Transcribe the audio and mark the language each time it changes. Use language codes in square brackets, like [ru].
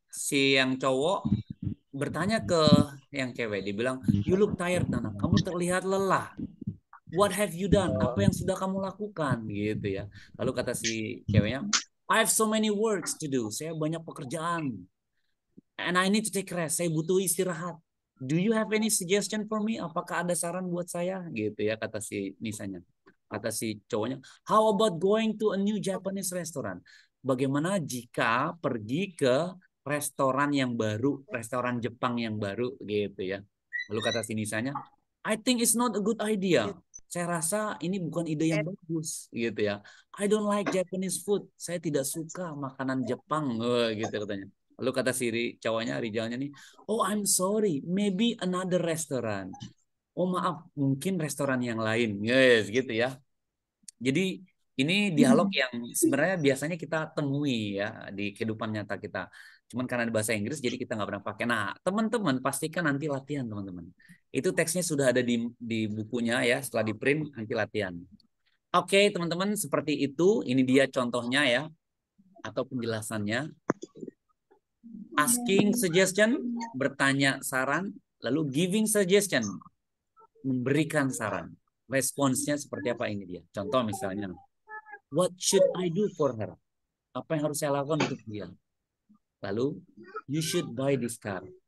[id] Si yang cowok bertanya ke yang cewek. Dia bilang, [en] you look tired, Nana. [id] Kamu terlihat lelah. [en] What have you done? [id] Apa yang sudah kamu lakukan? Gitu ya. Lalu kata si ceweknya, [en] I have so many works to do. [id] Saya banyak pekerjaan. [en] And I need to take rest. [id] Saya butuh istirahat. [en] Do you have any suggestion for me? [id] Apakah ada saran buat saya? Gitu ya, kata si Nisanya. Kata si cowoknya, [en] how about going to a new Japanese restaurant? [id] Bagaimana jika pergi ke restoran yang baru, restoran Jepang yang baru, gitu ya. Lalu kata si Nisanya, [en] I think it's not a good idea. [id] Saya rasa ini bukan ide yang bagus, gitu ya. [en] I don't like Japanese food. [id] Saya tidak suka makanan Jepang, gitu katanya. Lalu kata si cowoknya, Rijalnya nih, [en] oh I'm sorry, maybe another restaurant. [id] Oh maaf, mungkin restoran yang lain. [en] Yes, [id] gitu ya. Jadi ini dialog yang sebenarnya biasanya kita temui ya di kehidupan nyata kita. Cuman karena di bahasa Inggris jadi kita nggak pernah pakai. Nah, teman-teman pastikan nanti latihan, teman-teman. Itu teksnya sudah ada di bukunya ya, setelah di print nanti latihan. Oke, teman-teman, seperti itu. Ini dia contohnya ya atau penjelasannya. [en] Asking suggestion, [id] bertanya saran, lalu [en] giving suggestion, [id] memberikan saran. Responsnya seperti apa ini dia. Contoh misalnya, [en] what should I do for her? [id] Apa yang harus saya lakukan untuk dia? Lalu, [en] you should buy this car.